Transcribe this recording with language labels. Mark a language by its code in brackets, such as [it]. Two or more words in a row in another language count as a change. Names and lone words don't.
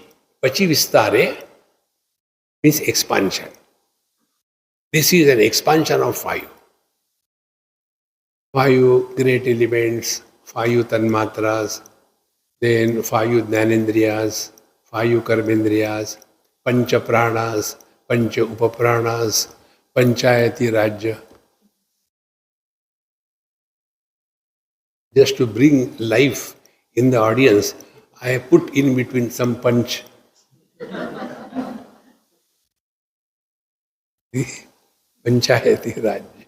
[sa] Pachi Vistare [en] means expansion. This is an expansion of five. Five great elements, five tanmatras, then five jnanendriyas, five karmendriyas, [sa] pancha pranas, pancha upapranas, [hi] panchayati rajya. [en] Just to bring life in the audience, I have put in between some panch. [hi] Panchayati rajya.